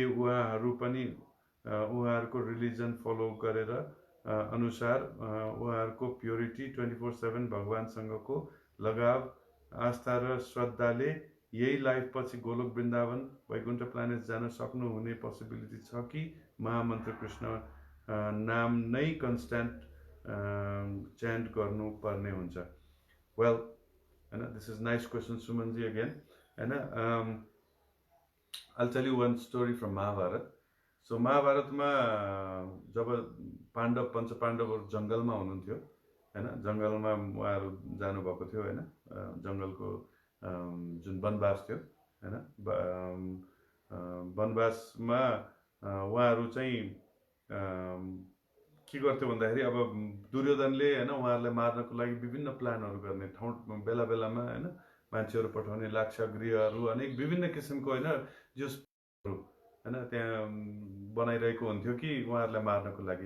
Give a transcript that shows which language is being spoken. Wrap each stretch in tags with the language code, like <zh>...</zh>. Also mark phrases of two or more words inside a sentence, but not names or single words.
<ne>उहाँहरु पनि उहाँहरुको</ne> <en>religion follow</en> <ne>गरेर अनुसार उहाँहरुको प्युरिटी 24/7 भगवानसँगको लगाव आस्था र श्रद्धाले यही लाइफ पछि गोलोक वृन्दावन वैकुण्ठ प्लानेट जान सक्नु हुने पोसिबिलिटी छ कि महामन्त्र कृष्ण नाम नै</ne> <en>constant chant</en> <ne>गर्नु पर्ने हुन्छ?</ne> <en>वेल, this is nice question, Sumanji, again. I'll tell you one story from Mahabharata.</en> <ne>So महाभारतमा जब पंच पाण्डवहरु जंगलमा हुनुहुन्थ्यो, जंगलमा उहाँहरु जानु भएको थियो, जंगलको जुन वनवास थियो, वनवासमा उहाँहरु चाहिँ के गर्थ्यो भन्दाखेरि अब दुर्योधनले उहाँहरुलाई मार्नको लागि विभिन्न प्लानहरु गर्ने, ठाउँ बेला बेलामा मान्छेहरु पठाउने, लाक्षागृहहरु अनेक विभिन्न किसिमको त्यहाँ बनाइरहेको हुन्थ्यो कि उहाँहरुलाई मार्नको लागि.</ne>